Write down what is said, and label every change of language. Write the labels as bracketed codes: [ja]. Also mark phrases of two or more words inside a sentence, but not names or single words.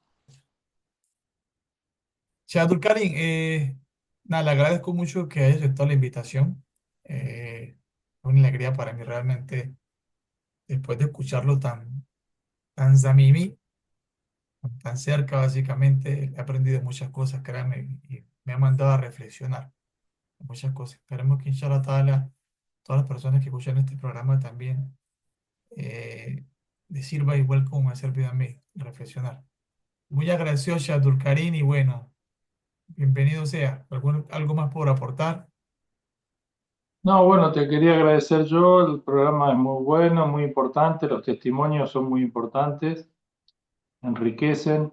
[es] Che, Abdul Karim, nada, le agradezco mucho que haya aceptado la invitación. Es una alegría para mí realmente, después de escucharlo tan zamimi, tan cerca, básicamente, he aprendido muchas cosas, créanme, y me ha mandado a reflexionar muchas cosas. Esperemos que, [ar] إن شاء الله تعالى, [es] todas las personas que escuchan este programa también eh, les sirva igual como me ha servido a mí, reflexionar. Muy agradecido, Sheikh Abdul Karim, y bueno, bienvenido sea. ¿Algo más por aportar? no, bueno, te quería agradecer yo, el programa es muy bueno, muy importante, los testimonios son muy importantes, enriquecen.